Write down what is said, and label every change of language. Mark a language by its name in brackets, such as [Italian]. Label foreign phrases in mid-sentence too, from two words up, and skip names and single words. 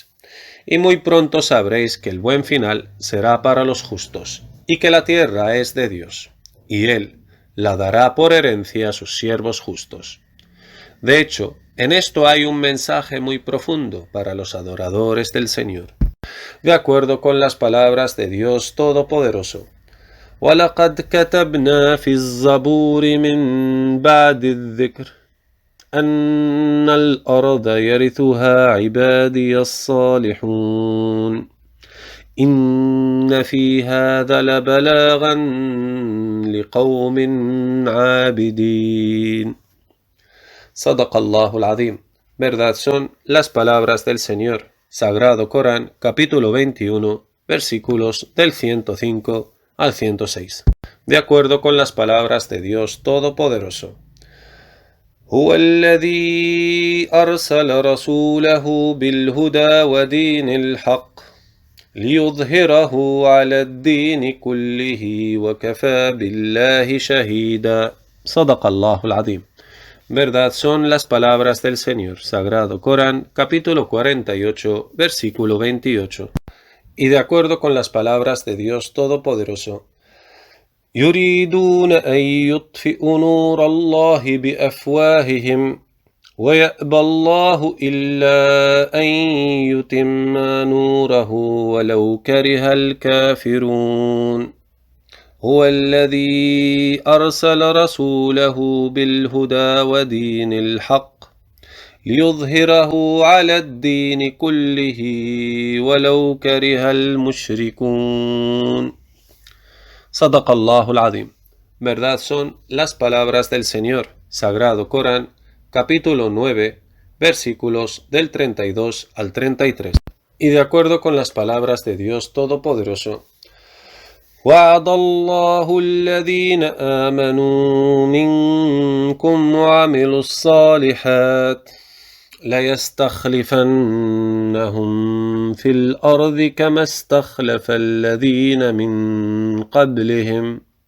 [Spanish] Y muy pronto sabréis que el buen final será para los justos, y que la tierra es de Dios, y Él la dará por herencia a sus siervos justos. De hecho, en esto hay un mensaje muy profundo para los adoradores del Señor, de acuerdo con las palabras de Dios Todopoderoso. [Arabic] وَلَقَدْ كَتَبْنَا فِي الزَّبُورِ مِنْ بَعْدِ الذِّكْرِ أَنَّ الْأَرْضَ يَرِثُهَا عِبَادِيَ الصَّالِحُونَ إِنَّ فِي هَذَا لَبَلَاغًا لِقَوْمٍ عَابِدِينَ. صدق الله العظيم. [Spanish] Verdad son las palabras del Señor. Sagrado Corán, capítulo 21, versículos del 105 al 106. De acuerdo con las palabras de Dios Todopoderoso. [Arabic] هو الذي أرسل رسوله بالهدى ودين الحق ليظهره على الدين كله وكفى بالله شهيدا. صدق الله العظيم. [Spanish] Verdad son las palabras del Señor. Sagrado Corán, capítulo 48, versículo 28. Y de acuerdo con las palabras de Dios Todopoderoso. [Arabic] يريدون أن يطفئوا نور الله بأفواههم ويأبى الله إلا أن يتم نوره ولو كره الكافرون هو الذي أرسل رسوله بالهدى ودين الحق ليظهره على الدين كله ولو كره المشركون. صدق الله العظيم. [Spanish] Verdad son las palabras del Señor. Sagrado Corán, capítulo 9, versículos del 32 al 33. Y de acuerdo con las palabras de Dios Todopoderoso. [Arabic] وعد الله الذين آمنوا منكم وعملوا الصالحات ليستخلفنهم في الأرض كما استخلف الذين من قبلهم